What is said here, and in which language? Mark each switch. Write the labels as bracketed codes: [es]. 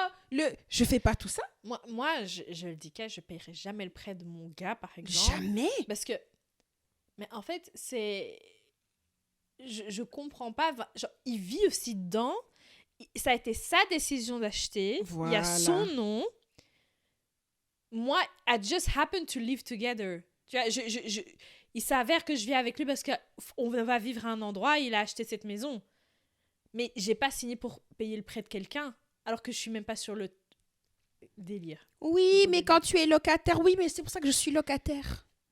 [fr] Je fais pas tout ça. Moi je le dis que je paierai jamais le prêt de mon gars, par exemple. Jamais. Parce que, mais en fait, je comprends pas. Genre, il vit aussi dedans. Ça a été sa décision d'acheter. Voilà. Il y a son nom. [en] Moi, I just happened to live together. [fr] Tu vois, il s'avère que je vis avec lui parce qu'on va vivre à un endroit. Il a acheté cette maison. Mais j'ai pas signé pour payer le prêt de quelqu'un, alors que je suis même pas sur le délire. Oui, mais quand tu es locataire, oui, mais c'est pour ça que je suis locataire.